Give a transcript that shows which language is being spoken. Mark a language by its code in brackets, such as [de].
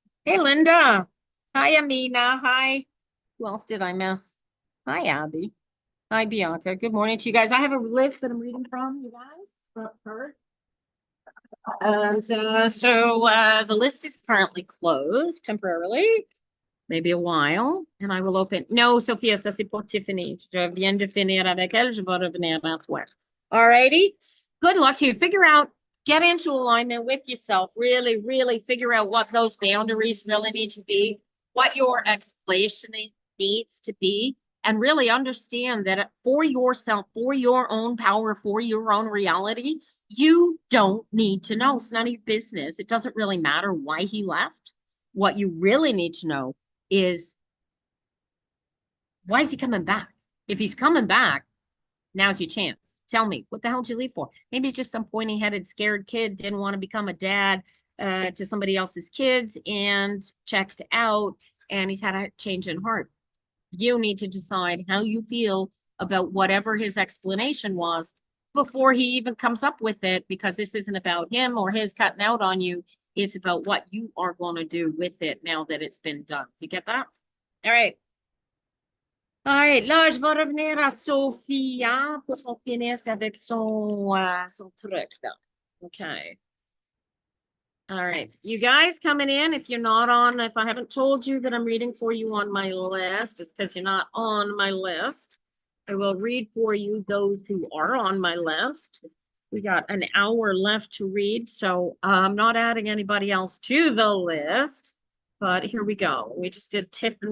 [en] Hey, Linda. Hi, Amina. Hi. Who else did I miss? Hi, Abby. Hi, Bianca. Good morning to you guys. I have a list that I'm reading from, you guys. From her. And the list is currently closed temporarily. Maybe a while, and I will open. [fr] No, Sophia, ça c'est pour Tiffany. Je viens de finir avec elle. [en] Je vais revenir à toi. All righty. Good luck to you. Figure out, get into alignment with yourself. Really, really figure out what those boundaries really need to be, what your explanation needs to be, and really understand that for yourself, for your own power, for your own reality, you don't need to know. It's none of your business. It doesn't really matter why he left. What you really need to know is, why is he coming back? If he's coming back, now's your chance. Tell me, what the hell did you leave for? Maybe it's just some pointy-headed, scared kid didn't want to become a dad to somebody else's kids and checked out, and he's had a change in heart. You need to decide how you feel about whatever his explanation was before he even comes up with it, because this isn't about him or his cutting out on you. It's about what you are going to do with it now that it's been done. You get that? All right. [fr] All right, là, je vais revenir à Sophia pour qu'on finisse avec son truc, là. OK. [en] All right, you guys coming in, if you're not on, if I haven't told you that I'm reading for you on my list, it's because you're not on my list. I will read for you those who are on my list. We got an hour left to read, so I'm not adding anybody else to the list, but here we go. We just did Tiffany.